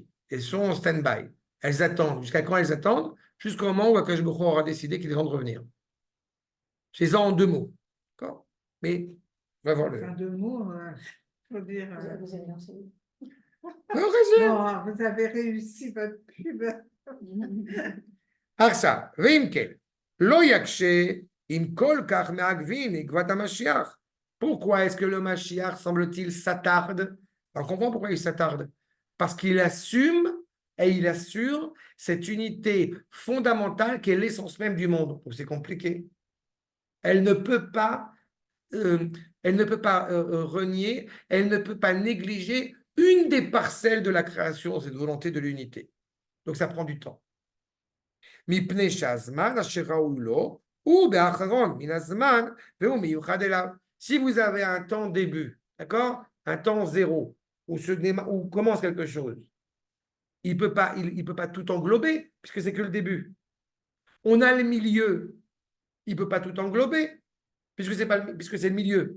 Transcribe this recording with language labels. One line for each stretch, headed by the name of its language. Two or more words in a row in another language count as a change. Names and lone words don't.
French: Elles sont en stand-by. Elles attendent. Jusqu'à quand elles attendent? Jusqu'au moment où
Hebrew: הקדוש ברוך הוא
French: aura décidé qu'il est temps de revenir. C'est ça en 2 mots. D'accord? Mais on va voir le. En 2 mots, faut dire. Vous avez lancé. Bon, vous avez réussi votre pub.
Hebrew: עכשיו, ואם כן, לא יקשה אם כל כך מעכבים עקבת המשיח.
French: Pourquoi est-ce que le Mashiach, semble-t-il, s'attarde? On comprend pourquoi il s'attarde. Parce qu'il assume et il assure cette unité fondamentale qui est l'essence même du monde. Donc c'est compliqué. Elle ne peut pas, renier, elle ne peut pas négliger une des parcelles de la création, cette volonté de l'unité. Donc ça prend du temps.
Hebrew: מפני שהזמן אשר ראוי לו הוא באחרון מן הזמן והוא מיוחד אליו.
French: Si vous avez un temps début, d'accord, un temps zéro, où commence quelque chose, il peut pas tout englober, puisque c'est que le début. On a le milieu, il ne peut pas tout englober, puisque c'est le milieu.